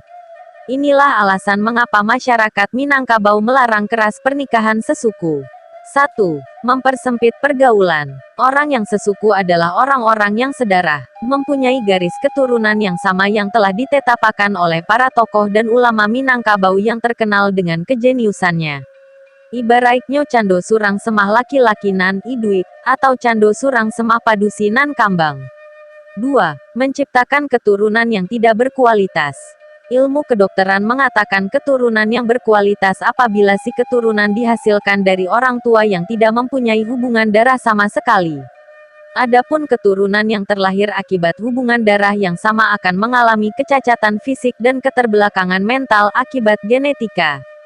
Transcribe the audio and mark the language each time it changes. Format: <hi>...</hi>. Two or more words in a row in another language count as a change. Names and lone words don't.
<id>Inilah alasan mengapa masyarakat Minangkabau melarang keras pernikahan sesuku. 1. Mempersempit pergaulan. Orang yang sesuku adalah orang-orang yang sedarah, mempunyai garis keturunan yang sama yang telah ditetapkan oleh para tokoh dan ulama Minangkabau yang terkenal dengan kejeniusannya.</id> <min>Ibaratnya cando surang semah laki-laki nan iduik, atau cando surang semah padusi nan kambang.</min> <id>2. Menciptakan keturunan yang tidak berkualitas. Ilmu kedokteran mengatakan keturunan yang berkualitas apabila si keturunan dihasilkan dari orang tua yang tidak mempunyai hubungan darah sama sekali. Adapun keturunan yang terlahir akibat hubungan darah yang sama akan mengalami kecacatan fisik dan keterbelakangan mental akibat genetika.</id>